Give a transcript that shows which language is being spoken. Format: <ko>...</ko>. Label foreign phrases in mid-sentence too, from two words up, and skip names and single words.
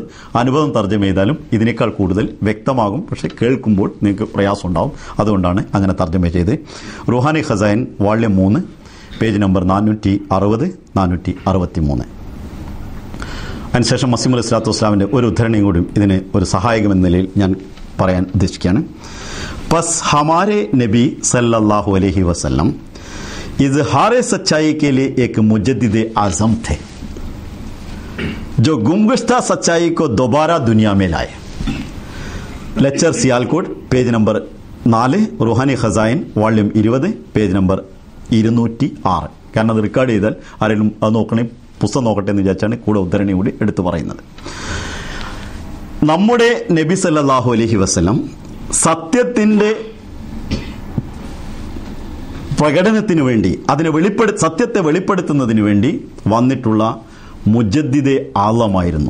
<ml>അനുപദം തർജ്ജമ ചെയ്താലും ഇതിനേക്കാൾ കൂടുതൽ വ്യക്തമാകും, പക്ഷേ കേൾക്കുമ്പോൾ നിങ്ങൾക്ക് പ്രയാസം ഉണ്ടാവും. അതുകൊണ്ടാണ് അങ്ങനെ തർജ്ജമ ചെയ്ത്. റുഹാനി ഖസായിൻ വാള്യം 3 പേജ് നമ്പർ 460, 463. അതിനുശേഷം മസീഹ് മൗഊദ്</ml> <ar>صلى الله عليه وسلم</ar> <ml>ഒരു ഉദ്ധരണിയും കൂടി ഇതിന് ഒരു സഹായകമെന്ന നിലയിൽ ഞാൻ പറയാൻ ഉദ്ദേശിക്കുകയാണ്.</ml> <ur>بس ہمارے نبی</ur> <ar>صلى الله عليه وسلم</ar> <ur>اظہار سچائی کے لیے ایک مجدد اعظم تھے جو گمگشتہ سچائی کو دوبارہ دنیا میں لائے. لیکچر سیالکوٹ پیج نمبر 4، روحانی</ur> <ml>ഖസായിൻ വോള്യം 20 പേജ് നമ്പർ 206. കാരണം അത് റെക്കോർഡ് ചെയ്താൽ ആരെങ്കിലും അത് നോക്കണേ, പുസ്തകം നോക്കട്ടെ എന്ന് വിചാരിച്ചാണ് കൂടെ ഉദ്ധരണി കൂടി എടുത്തു പറയുന്നത്. നമ്മുടെ നബി</ml> <ar>صلى الله عليه وسلم</ar> <ml>സത്യത്തിന്റെ പ്രകടനത്തിന് വേണ്ടി, സത്യത്തെ വെളിപ്പെടുത്തുന്നതിന് വേണ്ടി വന്നിട്ടുള്ള മുജദ്ദിദെ ആളമായിരുന്നു.</ml>